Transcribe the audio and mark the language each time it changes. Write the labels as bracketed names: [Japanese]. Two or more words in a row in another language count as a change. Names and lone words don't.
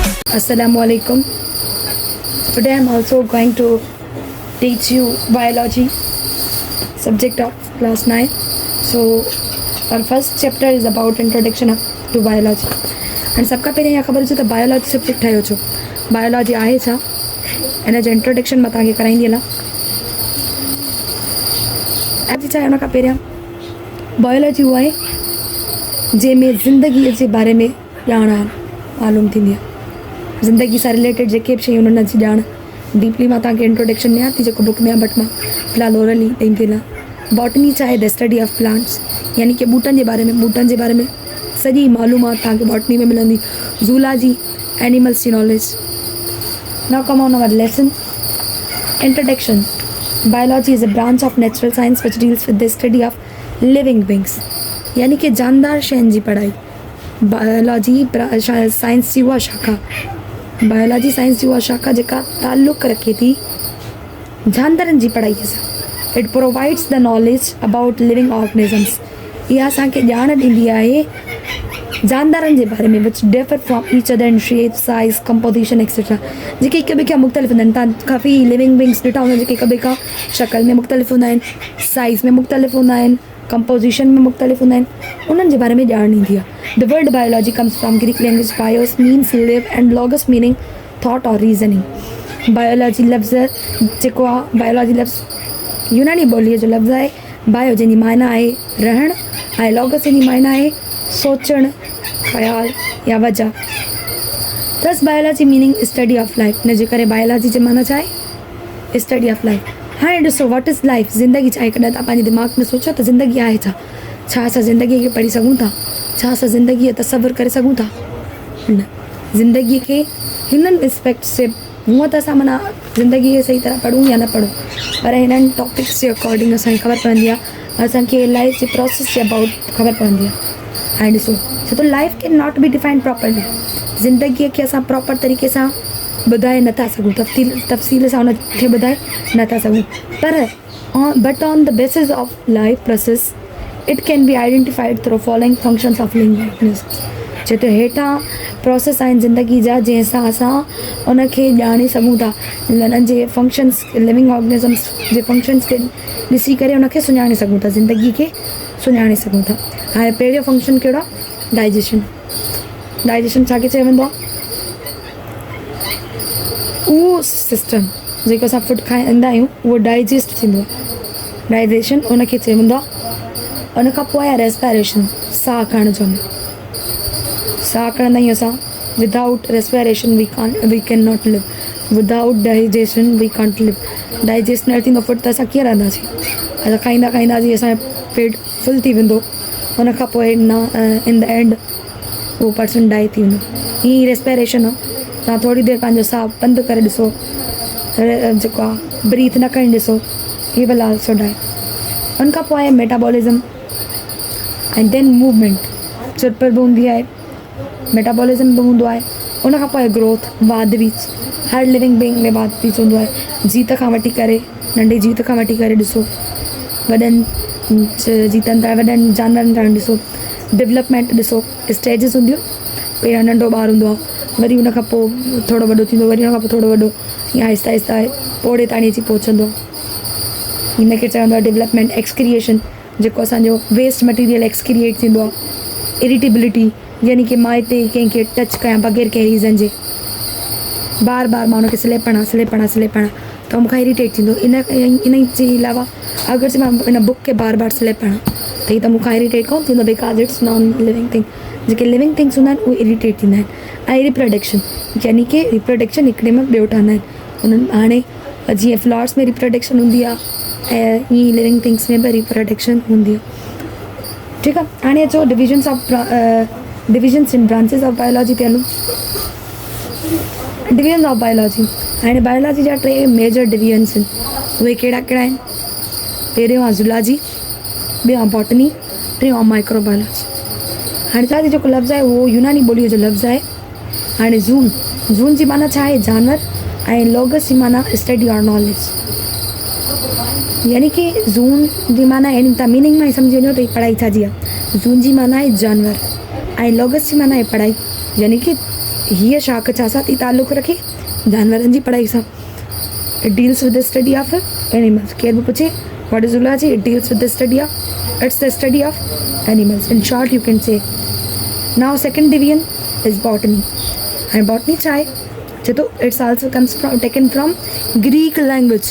[Arabic] Assalamualaikum. [English] Today I'm also going to teach you biology subject of class 9. So our first chapter is about introduction to biology. [Sindhi] And सबका पहिरियों इहा ख़बर हुजे त [English] biology subject [Sindhi] ठहियो छो. बायोलॉजी आहे छा, इन जो इंट्रोडक्शन मां तव्हांखे कराईंदी हलां. अॼु छा आहे हुन खां पहिरियां बायोलॉजी उहा आहे जंहिंमें ज़िंदगीअ जे बारे में ॼाण मालूम थींदी आहे. ज़िंदगी सां रिलेटेड जेके बि शयूं हुननि जी ॼाण डीपली मां तव्हांखे इंट्रोडक्शन ॾियां थी जेको बुक में आहे, बट मां फ़िलहालु ओरली ॾींदी हलां. बॉटनी छा आहे? [English] the study of plants, [Sindhi] यानी कि ॿूटनि जे बारे में सॼी मालूमात तव्हांखे बॉटनी में मिलंदी. ज़ूलॉजी, [English] animals जी knowledge. Now come on our lesson. introduction. Biology is a branch of natural science which deals with the study of living beings, [Sindhi] यानी कि जानदार शयुनि जी पढ़ाई. [English] biology science [Sindhi] जी उहा शाखा, [English] biology science [Sindhi] जी उहा शाखा जेका ताल्लुक़ रखे थी जानदारनि जी पढ़ाईअ सां. [English] It provides the knowledge about living organisms. [Sindhi] इहा असांखे ॼाण ॾींदी आहे जानदारनि जे बारे में [English] which differ from each other in shape, size, composition etcetera. [Sindhi] जेके हिक ॿिए खां मुख़्तलिफ़ हूंदा आहिनि. तव्हां काफ़ी [English] living beings [Sindhi] ॾिठा हूंदा जेके हिक ॿिए खां शक्ल में मुख़्तलिफ़ हूंदा आहिनि, साइज़ में मुख़्तलिफ़ हूंदा आहिनि, कंपोजिशन में मुख़्तलिफ़ हूंदा आहिनि. उन्हनि जे बारे में ॼाण ईंदी आहे. [English] The word biology comes from Greek language bios means live and logos meaning thought or reasoning. [Sindhi] बायोलॉजी लफ़्ज़ जेको आहे, बायोलॉजी लफ़्ज़ यूनानी ॿोलीअ जो लफ़्ज़ आहे. बायो जंहिंजी मायना आहे रहणु, ऐं लॉगस जंहिंजी मायना आहे सोचणु, ख़्याल या वजह. [English] thus biology meaning study of life. [Sindhi] इन जे करे बायोलॉजी जे माना छा आहे? [English] study of life. [Sindhi] हाणे ॾिसो, [English] what is life? [Sindhi] ज़िंदगी छा आहे? कॾहिं तव्हां पंहिंजे दिमाग़ में सोचो त ज़िंदगी आहे छा? छा असां ज़िंदगीअ खे पढ़ी सघूं था? छा असां ज़िंदगीअ तसवुरु करे सघूं था? न. ज़िंदगीअ खे हिननि एस्पेक्ट से, हूअं त असां माना ज़िंदगीअ खे सही तरह पढ़ूं या न पढ़ूं, पर हिननि टॉपिक्स जे अकॉर्डिंग असांखे ख़बर पवंदी आहे, असांखे लाइफ जे प्रोसेस जे अबाउट ख़बर पवंदी आहे. ऐं ॾिसो, छो त [English] life can not be defined properly. [Sindhi] ज़िंदगीअ खे असां प्रॉपर तरीक़े सां ॿुधाए नथा सघूं, तफ़सील सां हुनखे ॿुधाए नथा सघूं, पर [English] but on the basis of life process it can be identified through following functions of living organisms. [Sindhi] छो त हेठां प्रोसेस आहिनि ज़िंदगी जा जंहिंसां असां उनखे ॼाणे सघूं था. उन्हनि जे फंक्शन्स, लिविंग ऑर्गेनिज़म्स जे फंक्शन्स खे ॾिसी करे उनखे सुञाणे सघूं था, ज़िंदगी खे सुञाणे सघूं था. हाणे पहिरियों फंक्शन कहिड़ो आहे? डाइजेशन. डाइजेशन छा खे चयो वेंदो आहे? उहो सिस्टम जेको असां फूड खाईंदा आहियूं उहो डाइजेस्ट थींदो आहे. डाइजेशन उनखे चयो वेंदो आहे. उन खां पोइ आहे रेस्पायरेशन, साह खणण जो. साह खणंदा आहियूं असां. [English] Without respiration we can not live. Without digestion we can't live. [Sindhi] डाइजेस्ट न थींदो फूड त असां कीअं रहंदासीं? असां खाईंदा खाईंदासीं असांजो पेट फुल थी वेंदो, उन खां पोइ न [English] in the end [Sindhi] उहो पर्सन डाई थी वेंदो. हीअं रेस्पायरेशन आहे. तव्हां थोरी देरि पंहिंजो साह बंदि करे ॾिसो, जेको आहे ब्रीथ न खणी ॾिसो, [English] he will also die. [Sindhi] उन खां पोइ आहे [English] metabolism and then movement. [Sindhi] चुरप बि हूंदी आहे, मेटाबॉलिज़म बि हूंदो आहे. उन खां पोइ ग्रोथ, वाध बीच. हर [English] living being [Sindhi] में वाध बीच हूंदो आहे. जीत खां वठी करे, नंढी जीत खां वठी करे ॾिसो, वॾनि जीतनि ताईं, वॾनि जानवरनि ताईं ॾिसो. डेवलपमेंट ॾिसो, स्टेजिस हूंदियूं. पहिरियों नंढो ॿारु हूंदो आहे, वरी उन खां पोइ थोरो वॾो थींदो, वरी उन खां पोइ थोरो वॾो, या आहिस्ता आहिस्ता पोड़े ताणी अची पहुचंदो. हिन खे चवंदो आहे डेवलपमेंट. एक्सक्रिएशन, जेको असांजो [English] waste material [Sindhi] एक्सक्रिएट थींदो आहे. इरिटेबिलिटी, यानी कि मां हिते कंहिंखे टच कयां बग़ैर कंहिं रीज़न जे, बार बार मां हुनखे स्लेपणा त मूंखां इरिटेट थींदो. इन जे अलावा अगरि जे मां इन बुक खे बार बार स्लेपणा त हीअ त मूंखां इरिटेट कोन थींदो, [English] because it's non living thing. [Sindhi] जेके [English] living things [Sindhi] हूंदा आहिनि उहे इरिटेट थींदा आहिनि. ऐं रिप्रोडक्शन, यानी कि रिप्रोडक्शन हिकिड़े में ॿियो ठहंदा आहिनि. उन्हनि हाणे जीअं फ्लावर्स में रिप्रोडक्शन हूंदी आहे, ऐं हीअं [English] living things [Sindhi] में बि रिप्रोडक्शन हूंदी आहे. ठीकु आहे. हाणे अचो [English] divisions in branches of biology [Sindhi] ते हलूं. [English] divisions of biology. [Sindhi] हाणे बायोलॉजी जा 3 [English] major divisions [Sindhi] आहिनि. उहे कहिड़ा कहिड़ा आहिनि? पहिरियों आहे ज़ूलॉजी, ॿियो आहे बॉटनी, टियों आहे माइक्रोबायोलॉजी. हाणे छा जेको लफ़्ज़ आहे उहो यूनानी ॿोलीअ जो लफ़्ज़ आहे. हाणे ज़ून जी माना छा आहे? जानवर. ऐं लॉगस जी माना [English] study or knowledge. [Sindhi] यानी कि ज़ून जी माना यानी तव्हां मीनिंग मां ई सम्झी वञो त हीअ पढ़ाई छा जी आहे. ज़ून जी माना आहे जानवर, ऐं लॉगस जी माना आहे पढ़ाई, यानी कि हीअ शाख छा सां थी तालुक़ु रखे? जानवरनि जी पढ़ाई सां। [English] It deals with the study of animals. [Sindhi] केर बि पुछे [English] what is zoology, it deals with the study of, it's the study of animals. In short you can say. Now second division is botany. [Sindhi] हाणे बॉटनी छा आहे? चए थो [English] it's also comes from taken from Greek language.